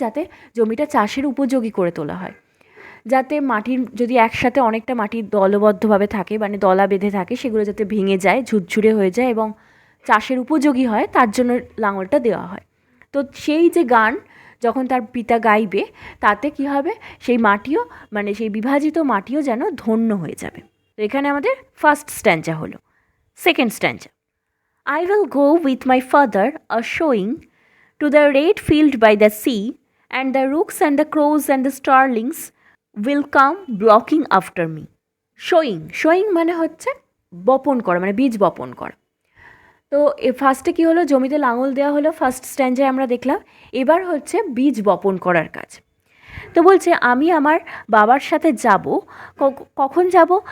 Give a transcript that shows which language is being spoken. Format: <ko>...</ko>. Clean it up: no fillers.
<bn>যাতে জমিটা চাষের উপযোগী করে তোলা হয়, যাতে মাটির যদি একসাথে অনেকটা মাটি দলবদ্ধভাবে থাকে, মানে দলা বেঁধে থাকে, সেগুলো যাতে ভেঙে যায়, ঝুরঝুরে হয়ে যায় এবং চাষের উপযোগী হয়, তার জন্য লাঙলটা দেওয়া হয়। তো সেই যে গান যখন তার পিতা গাইবে, তাতে কি হবে, সেই মাটিও, মানে সেই বিভাজিত মাটিও যেন ধন্য হয়ে যাবে। তো এখানে আমাদের ফার্স্ট স্ট্যাঞ্জা হলো।</bn> <en>Second stanza, I will go with my father a-showing to the red field by the sea, and the rooks and the crows and the starlings will come blocking after me.</en> <bn>Showing মানে হচ্ছে বপন করা, মানে বীজ বপন করা। তো ফার্স্টে কী হলো, জমিতে লাঙল দেওয়া হলো, ফার্স্ট স্ট্যাঞ্জায় আমরা দেখলাম। এবার হচ্ছে বীজ বপন করার কাজ। তো বলছে আমি আমার বাবার সাথে যাব। কখন যাব?</bn>